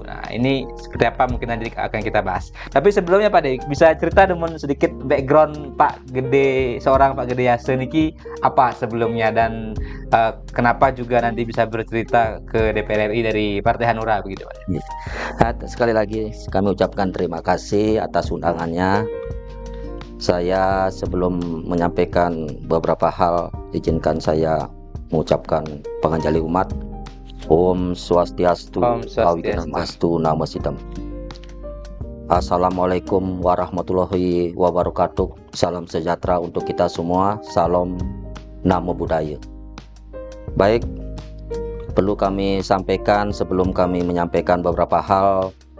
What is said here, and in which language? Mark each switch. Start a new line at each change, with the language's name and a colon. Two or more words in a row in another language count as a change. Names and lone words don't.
Indonesian: Nah, ini seperti apa mungkin nanti akan kita bahas. Tapi sebelumnya Pak De, bisa cerita dengan sedikit background Pak Gede, seorang Pak Gede Yase niki apa sebelumnya dan kenapa juga nanti bisa bercerita ke DPR RI dari Partai Hanura begitu Pak De. Sekali lagi kami ucapkan terima kasih atas undangannya. Saya sebelum menyampaikan beberapa hal, izinkan saya mengucapkan penganjali umat.
Sanskrit: Om Swastiastu, Astu Nama Sitam.
Arabic: السلام عليكم ورحمة الله وبركاته.
Indonesian: Salam sejahtera untuk kita semua. Salam
Pali: Namo Buddhaya.
Indonesian: Baik, perlu kami sampaikan sebelum kami menyampaikan beberapa hal.